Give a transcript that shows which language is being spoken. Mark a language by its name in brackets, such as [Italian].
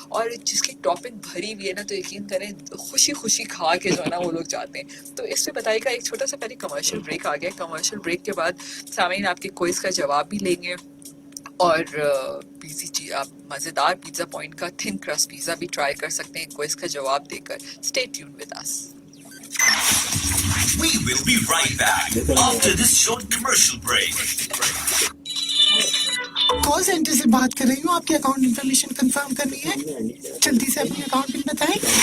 [Urdu] اور جس کی ٹاپنگ بھری ہوئی ہے نا تو یقین کریں خوشی خوشی کھا کے جو ہے نا وہ لوگ جاتے ہیں. تو اس پہ بتائیے گا, ایک چھوٹا سا پہلے کمرشل بریک آ گیا. کمرشل بریک کے بعد سامعین آپ کے کوئز کا جواب بھی لیں گے اور آپ مزیدار پیزا پوائنٹ کا تھن کرسٹ پیزا بھی ٹرائی کر سکتے ہیں کوئز کا جواب دے کر. [English] Stay tune with us. We will be right back after this short commercial break. [Urdu] Call centre سے بات کر رہی ہوں, آپ کی اکاؤنٹ انفارمیشن کنفرم کرنی ہے, جلدی سے اپنی اکاؤنٹ پن بتائیں.